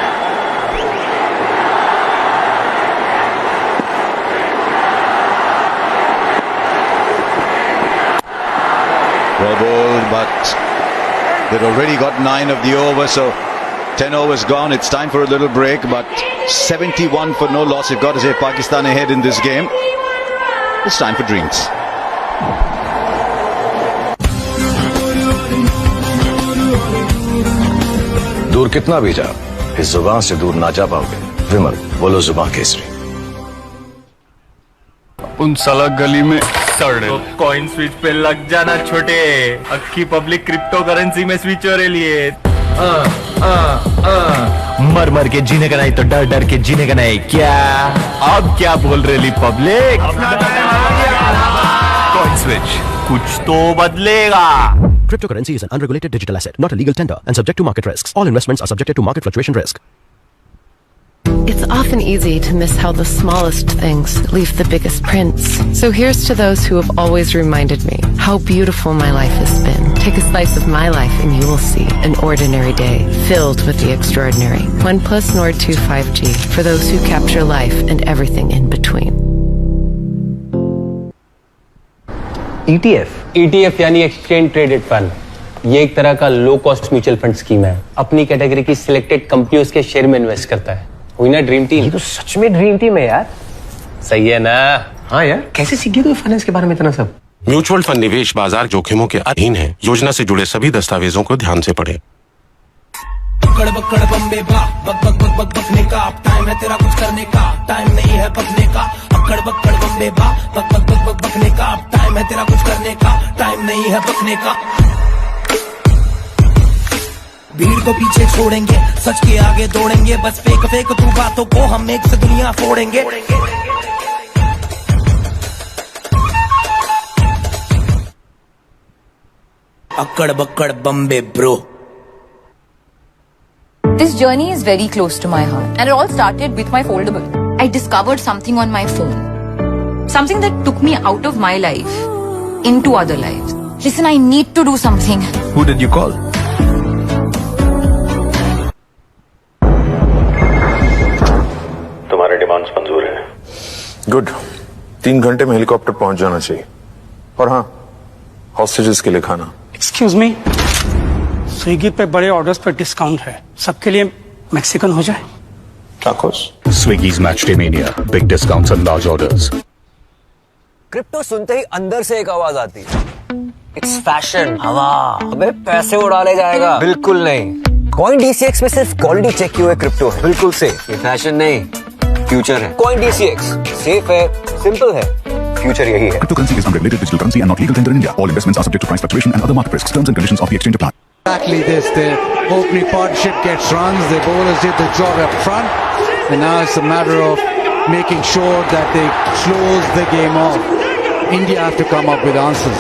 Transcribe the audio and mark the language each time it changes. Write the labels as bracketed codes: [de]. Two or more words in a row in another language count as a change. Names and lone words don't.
[en] Well bowled, but they've already got 9 of the over, so 10 overs gone. It's time for a little break, but 71 for no loss. You've got to say Pakistan ahead in this game. It's time for drinks. [hi] दूर कितना भी जा, इस जुबान से दूर ना जा पाओगे। विमल, बोलो जुबान केसरी। उन साला गली में कॉइन स्विच पे लग जाना छोटे, अक्की पब्लिक [en] crypto currency [hi] में स्विच हो रही है। मर मर के जीने का नहीं तो डर डर के जीने का नहीं। क्या अब क्या बोल रही पब्लिक? कॉइन स्विच कुछ तो बदलेगा। [en] Cryptocurrency is an unregulated digital asset, not a legal tender, and subject to market risks. All investments are subjected to market fluctuation risk. It's often easy to miss how the smallest things leave the biggest prints. So here's to those who have always reminded me how beautiful my life has been. Take a slice of my life and you will see an ordinary day filled with the extraordinary. OnePlus Nord 2 5G for those who capture life and everything in between. [hi] ETF यानी [en] exchange traded fund. [hi] ये एक तरह का [en] low cost mutual fund scheme [hi] है। अपनी कैटेगरी की सिलेक्टेड कंपनियों के शेयर में इन्वेस्ट करता है। हुई ना [en] dream team? [hi] ये तो सच में [en] dream team [hi] है यार। सही है ना? हाँ यार, कैसे सीख गया तू फाइनेंस के बारे में इतना सब? म्यूचुअल फंड निवेश बाजार जोखिमों के अधीन है। योजना से जुड़े सभी दस्तावेजों को ध्यान से पढ़ें। अक्कड़ बक्कड़ बम्बे बा बक बक बक बक बकने का अब टाइम है तेरा कुछ करने का टाइम नहीं है पकने का अक्कड़ बक्कड़ बम्बे बा बक बक बक बक बकने का अब टाइम है तेरा कुछ करने का टाइम नहीं है पकने का भीड़ को पीछे छोड़ेंगे सच के आगे दौड़ेंगे बस फेंक फेंक तू बातों को हम एक से दुनिया फोड़ेंगे अक्कड़ बक्कड़ बम्बे ब्रो [en] This journey is very close to my heart and it all started with my foldable. I discovered something on my phone. Something that took me out of my life into other lives. Listen, I need to do something. Who did you call? [hi] तुम्हारे डिमांड्स मंजूर है। गुड 3 घंटे में हेलीकॉप्टर पहुंच जाना चाहिए और हाँ हॉस्टेजेस के लिए खाना। [en] excuse me [hi] स्विगी पे बड़े ऑर्डर्स पर डिस्काउंट है सबके लिए मैक्सिकन हो जाए टाकोस [en] Swiggy's Match Day Mania. Big discounts on large orders. [hi] क्रिप्टो सुनते ही अंदर से एक आवाज आती है [en] it's fashion [hi] हवा अबे पैसे उड़ा ले जाएगा बिल्कुल नहीं कॉइन DCX में सिर्फ [en] quality check [hi] किए हुए क्रिप्टो है बिल्कुल सेफ ये फैशन नहीं फ्यूचर है कॉइन DCX सेफ है सिंपल है फ्यूचर यही है [en] Cryptocurrency is unregulated digital currency and not legal tender in India. All investments are subject to price fluctuation and other market risks. Terms and conditions of the exchange apply. Exactly this. The opening partnership gets runs. The bowlers did the job up front. And now it's a matter of making sure that they close the game off. India have to come up with answers.